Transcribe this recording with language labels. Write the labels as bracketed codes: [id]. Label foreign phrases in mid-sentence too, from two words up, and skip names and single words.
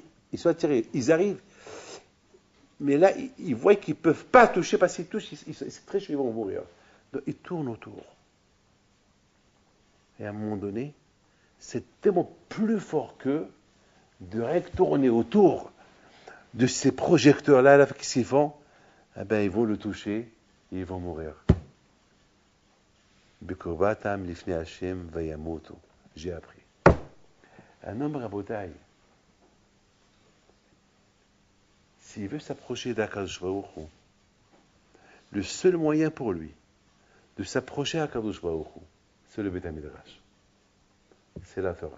[fr] Ils sont attirés, ils arrivent. Mais là, ils voient qu'ils ne peuvent pas toucher parce qu'ils touchent, c'est très chaud, ils vont mourir. Donc, ils tournent autour. Et à un moment donné, c'est tellement plus fort qu'eux de tourner autour de ces projecteurs-là là, qui s'y font. Eh ben, ils vont le toucher et ils vont mourir. [he] בקרבתם לפני ה' וימותו. [fr] J'ai appris. Un homme rabotaille, s'il veut s'approcher d' [he] הקדוש ברוך הוא, [fr] le seul moyen pour lui de s'approcher d' [he] הקדוש ברוך הוא, [fr] c'est le [he] בית המדרש. [fr] C'est la Torah.